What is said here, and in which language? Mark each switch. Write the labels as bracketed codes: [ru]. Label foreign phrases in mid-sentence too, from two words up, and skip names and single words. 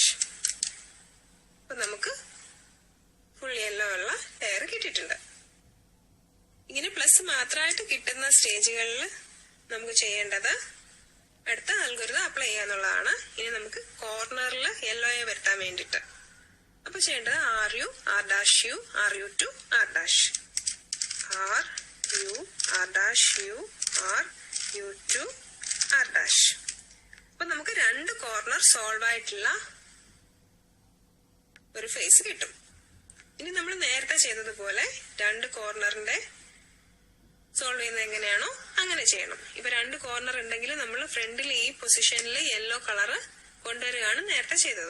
[ml] അപ്പൊ നമുക്ക് [en] full yellow [ml] ഉള്ള ലെയർ കിട്ടിയിട്ടുണ്ട്. ഇങ്ങനെ പ്ലസ് മാത്രമായിട്ട് കിട്ടുന്ന സ്റ്റേജുകളിൽ നമുക്ക് ചെയ്യേണ്ടത് അടുത്ത [en] algorithm apply [ml] ചെയ്യാന്നുള്ളതാണ്. ഇനി നമുക്ക് കോർണറിൽ യെല്ലോയെ വരുത്താൻ വേണ്ടിയിട്ട് അപ്പൊ ചെയ്യേണ്ടത് [en] RU R' U RU2 R'. RU R' U RU2 R'. [ml] അപ്പൊ നമുക്ക് 2 [en] corner solve [ml] ആയിട്ടുള്ള ഒരു ഫേസ് കിട്ടും. ഇനി നമ്മൾ നേരത്തെ ചെയ്തതുപോലെ 2 കോർണറിന്റെ സോൾവ് ചെയ്യുന്നത് എങ്ങനെയാണോ അങ്ങനെ ചെയ്യണം. ഇപ്പൊ 2 കോർണർ ഉണ്ടെങ്കിൽ നമ്മൾ ഫ്രണ്ടിൽ ഈ പൊസിഷനിൽ [en] yellow colour [ml] കൊണ്ടുവരികയാണ് നേരത്തെ ചെയ്തത്.